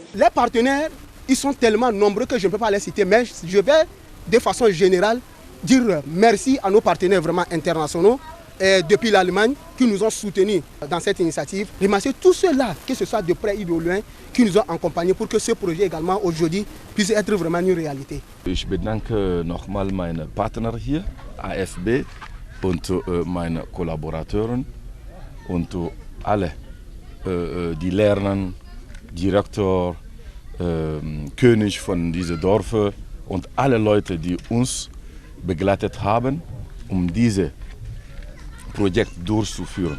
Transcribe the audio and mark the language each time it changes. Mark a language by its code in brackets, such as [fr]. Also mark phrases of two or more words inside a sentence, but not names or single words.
[fr] Les partenaires, ils sont tellement nombreux que je ne peux pas les citer, mais je vais de façon générale dire merci à nos partenaires vraiment internationaux depuis l'Allemagne qui nous ont soutenus dans cette initiative. Remercier tous ceux-là, que ce soit de près ou de loin, qui nous ont accompagnés pour que ce projet également aujourd'hui puisse être vraiment une réalité. [de] Ich bedanke nochmal meine Partner hier, AFB und meine Kollaborateuren und alle, die Lehrer, Direktor, König von diesem Dorf und alle Leute, die uns begleitet haben, dieses Projekt durchzuführen.